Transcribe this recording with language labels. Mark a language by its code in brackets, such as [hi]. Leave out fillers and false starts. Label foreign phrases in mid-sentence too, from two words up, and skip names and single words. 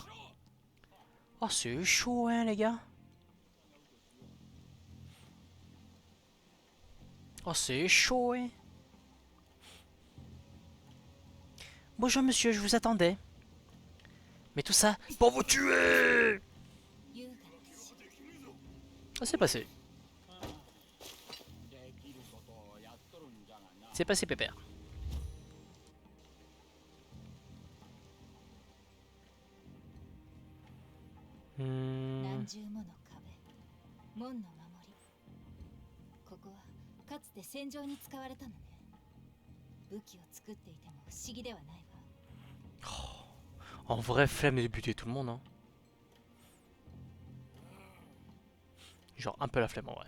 [fr] Oh, c'est chaud, hein, les gars. Oh, c'est chaud, hein. Bonjour, monsieur, je vous attendais. Mais tout ça pour vous tuer. [ja] 優雅な死 [fr] Ça s'est passé. [ja] できることをやっとるんじゃがな。 [fr] C'est passé, pépère. Hmm. [ja] 何重もの壁門の守りここはかつて戦場に使われたのね武器を作っていても不思議ではないわ [fr] En vrai, flemme de buter tout le monde. Hein. Genre un peu la flemme en vrai.